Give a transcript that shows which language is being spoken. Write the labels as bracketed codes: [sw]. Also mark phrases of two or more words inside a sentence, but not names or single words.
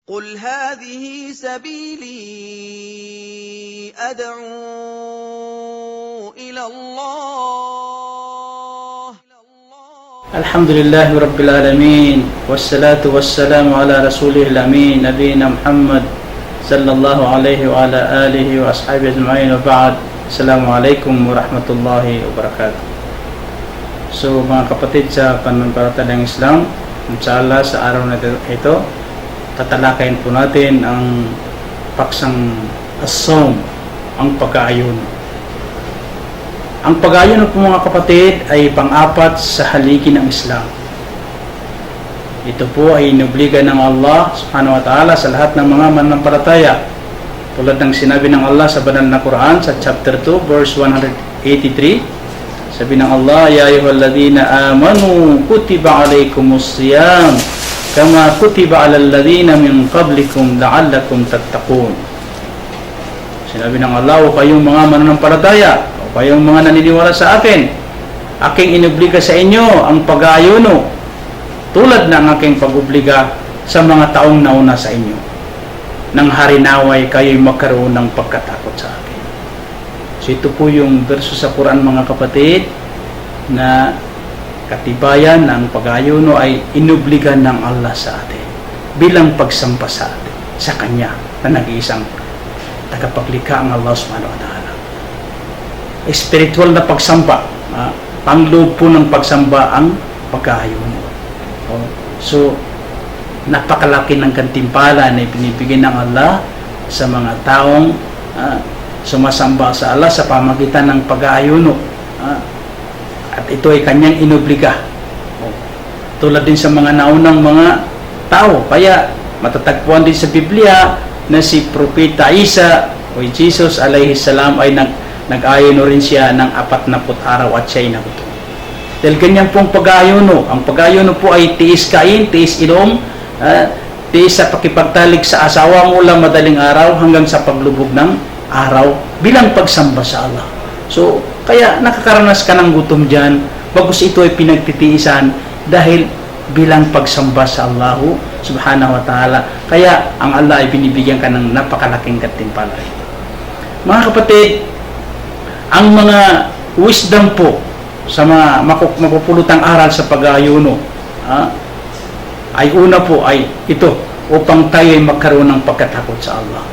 [ar] قل هذه سبيلي أدعو إلى الله. الحمد لله رب العالمين والصلاة والسلام على رسوله الأمين نبينا محمد صلى الله عليه وعلى آله وأصحابه أجمعين وبعد. السلام عليكم ورحمة الله وبركاته. [tl] So mga kapatid sa pananampalatayang Islam, inshallah sa araw na ito tatalakayin po natin ang paksang as-sawm, ang pag-aayuno. Ang pag-aayuno po mga kapatid ay pang-apat sa haligi ng Islam. Ito po ay inobliga ng Allah [ar] سبحانه وتعالى [tl] sa lahat ng mga mananampalataya. Tulad ng sinabi ng Allah sa banal na Quran sa chapter 2 verse 183, sabi ng Allah, [ar] يا أيها الذين آمنوا كتب عليكم الصيام كما كتب على الذين من قبلكم لعلكم تتقون. [tl] Sinabi ng Allah, o kayong mga mananampalataya, o kayong mga naniniwala sa akin, aking inobliga sa inyo ang pag-aayuno tulad ng aking pag-obliga sa mga taong nauna sa inyo, nang harinaway kayo'y magkaroon ng pagkatakot sa akin. So ito po yung verso sa Quran mga kapatid na katibayan ng pag-aayuno ay inobligan ng Allah sa atin bilang pagsampa sa atin sa Kanya na nag-iisang tagapaglikha ang Allah [ar] سبحانه وتعالى. [tl] Spiritual na pagsampa, pangloob po ng pagsamba ang pag-aayuno. So napakalaki ng gantimpala na ibinibigay ng Allah sa mga taong sumasamba sa Allah sa pamagitan ng pag-aayuno. At ito ay kanyang inobliga. Tulad din sa mga naunang mga tao. Kaya matatagpuan din sa Biblia na si Propeta Isa o Jesus [ar] عليه السلام [tl] ay nag-ayuno rin siya ng 40 araw at siya'y nagutom. Dahil ganyan pong pag-ayuno. Ang pag-ayuno po ay tiis kain, tiis inom, tiis sa pakipagtalik sa asawa mula madaling araw hanggang sa paglubog ng araw bilang pagsamba sa Allah. So, kaya nakakaranas ka ng gutom dyan, bagkus ito ay pinagtitiisan dahil bilang pagsamba sa Allah [ar] سبحانه وتعالى. [tl] Kaya ang Allah ay binibigyan ka ng napakalaking gantimpala. Mga kapatid, ang mga wisdom po sa mga mapupulutang aral sa pag-aayuno ay una po ay ito, upang tayo ay magkaroon ng pagkatakot sa Allah.